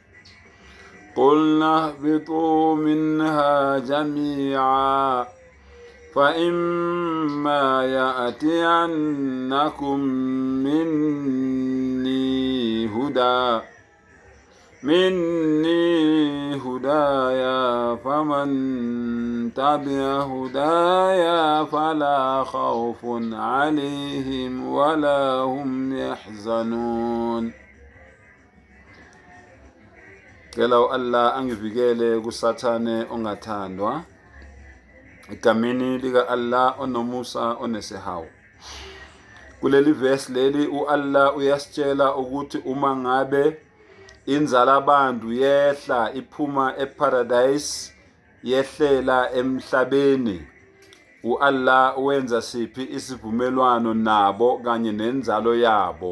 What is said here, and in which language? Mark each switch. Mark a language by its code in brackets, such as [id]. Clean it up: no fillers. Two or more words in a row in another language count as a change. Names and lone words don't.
[ar] قلنا اهبطوا منها جميعا فإما يأتينكم مني هدايا فمن تبع هدايا فلا خوف عليهم ولا هم يحزنون. [zu] Ngicela Allah angivikele kusathane ongathandwa egameni lika Allah onomusa onesihawu. Kuleli verse leli uAllah uyasitshela ukuthi uma ngabe inzala abantu yehla iphuma eparadise yehlela emhlabeni, uAllah wenza siphi isivumelwano nabo kanye nenzalo yabo.